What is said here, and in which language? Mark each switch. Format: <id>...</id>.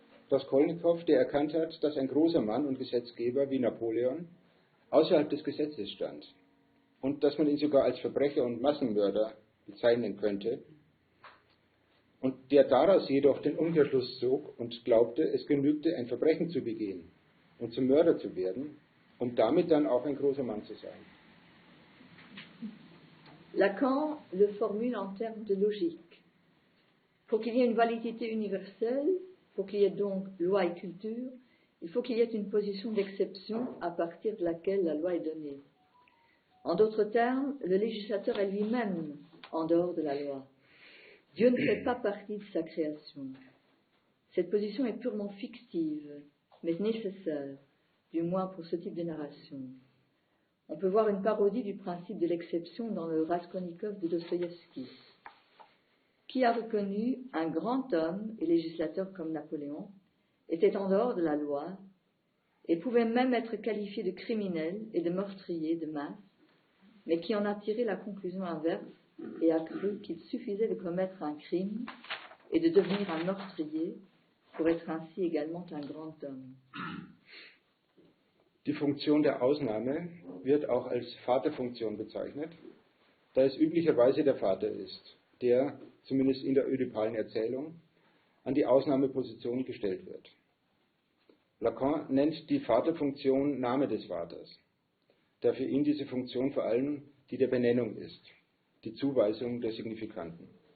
<de>Raskolnikow, der erkannt hat, dass ein großer Mann und Gesetzgeber wie Napoleon außerhalb des Gesetzes stand und dass man ihn sogar als Verbrecher und Massenmörder bezeichnen könnte, und der daraus jedoch den Umkehrschluss zog und glaubte, es genügte, ein Verbrechen zu begehen und zum Mörder zu werden, um damit dann auch ein großer Mann zu sein.</de> <fr>Lacan le formule en termes de logique. Pour qu'il y ait une validité universelle, pour qu'il y ait donc loi et culture, il faut qu'il y ait une position d'exception à partir de laquelle la loi est donnée. En d'autres termes, le législateur est lui-même en dehors de la loi. Dieu ne fait pas partie de sa création. Cette position est purement fictive, mais nécessaire, du moins pour ce type de narration. On peut voir une parodie du principe de l'exception dans le Raskolnikov de Dostoïevski. Qui a reconnu un grand homme et législateur comme Napoléon était en dehors de la loi et pouvait même être qualifié de criminel et de meurtrier de masse, mais qui en a tiré la conclusion inverse et a cru qu'il suffisait de commettre un crime et de devenir un meurtrier pour être ainsi également un grand homme.</fr> <de>Die Funktion der Ausnahme wird auch als Vaterfunktion bezeichnet, da es üblicherweise der Vater ist, der, zumindest in der ödipalen Erzählung, an die Ausnahmeposition gestellt wird. Lacan nennt die Vaterfunktion Name des Vaters, da für ihn diese Funktion vor allem die der Benennung ist, die Zuweisung der Signifikanten.</de>